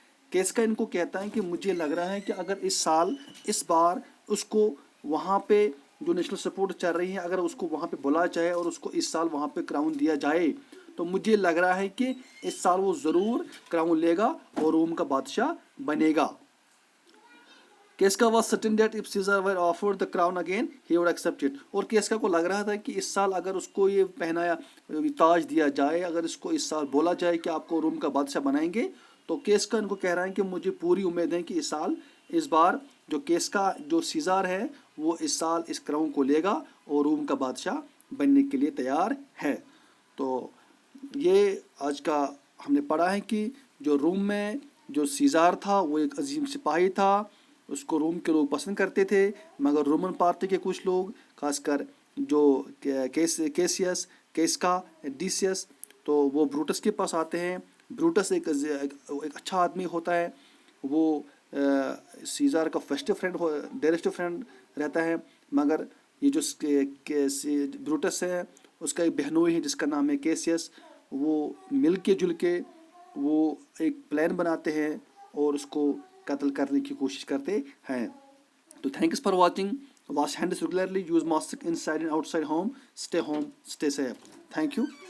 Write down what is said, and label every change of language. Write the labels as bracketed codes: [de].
[ur] کیسکا ان کو کہتا ہے کہ مجھے لگ رہا ہے کہ اگر اس بار اس کو وہاں پہ جو نیشنل سپورٹ چل رہی ہے, اگر اس کو وہاں پہ بلا جائے اور اس کو اس سال وہاں پہ کراؤن دیا جائے تو مجھے لگ رہا ہے کہ اس سال وہ ضرور کراؤن لے گا اور روم کا بادشاہ بنے گا. [en] Casca was certain that if Caesar were offered the crown again, he would accept it. [ur] اور کیسکا کو لگ رہا تھا کہ اس سال اگر اس کو یہ پہنایا تاج دیا جائے, اگر اس کو اس سال بولا جائے کہ آپ کو روم کا بادشاہ بنائیں گے, تو کیسکا ان کو کہہ رہا ہے کہ مجھے پوری امید ہے کہ اس بار جو سیزار ہے وہ اس سال اس کراؤن کو لے گا اور روم کا بادشاہ بننے کے لیے تیار ہے. تو یہ آج کا ہم نے پڑھا ہے کہ جو روم میں جو سیزار تھا وہ ایک عظیم سپاہی تھا, اس کو روم کے لوگ پسند کرتے تھے, مگر رومن پارٹی کے کچھ لوگ, خاص کر جو کیسیس, کیسکا, ڈیسیس, تو وہ بروٹس کے پاس آتے ہیں. بروٹس ایک اچھا آدمی ہوتا ہے, وہ سیزار کا ڈائریکٹ فرینڈ رہتا ہے, مگر یہ جو بروٹس ہے اس کا ایک بہنوئی ہے جس کا نام ہے کیسیس, وہ مل کے جل کے وہ ایک پلان بناتے ہیں اور اس کو قتل کرنے کی کوشش کرتے ہیں. [en] تو thanks for watching. Wash hands regularly. Use mask inside and outside home. Stay home. Stay safe. Thank you.